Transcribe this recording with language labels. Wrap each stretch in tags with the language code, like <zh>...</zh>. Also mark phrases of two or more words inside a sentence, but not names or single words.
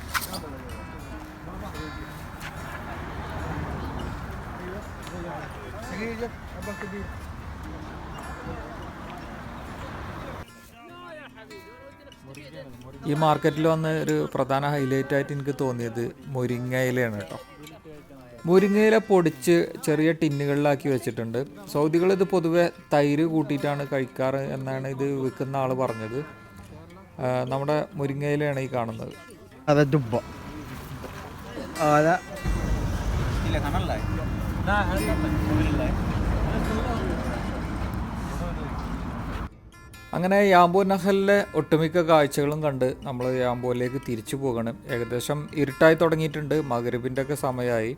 <ml>ഈ മാർക്കറ്റിൽ വന്ന് ഒരു പ്രധാന ഹൈലൈറ്റ് ആയിട്ട് എനിക്ക് തോന്നിയത് മുരിങ്ങയിലയാണ് കേട്ടോ. മുരിങ്ങയില പൊടിച്ച് ചെറിയ ടിന്നുകളിലാക്കി വെച്ചിട്ടുണ്ട്. സൗദികൾ ഇത് പൊതുവെ തൈര് കൂട്ടിയിട്ടാണ് കഴിക്കാറ് എന്നാണ് ഇത് വിൽക്കുന്ന ആൾ പറഞ്ഞത്. നമ്മുടെ മുരിങ്ങയിലയാണ് ഈ കാണുന്നത്.</ml> <ar>هذا دبة. هذا</ar> <ml>അങ്ങനെ യാമ്പോൻ നഹലിലെ ഒട്ടുമിക്ക കാഴ്ചകളും കണ്ട് നമ്മൾ യാമ്പോയിലേക്ക് തിരിച്ചു പോകണം. ഏകദേശം ഇരുട്ടായി തുടങ്ങിയിട്ടുണ്ട്. മഗ്‌രിബിൻ്റെ ഒക്കെ സമയമായി.</ml>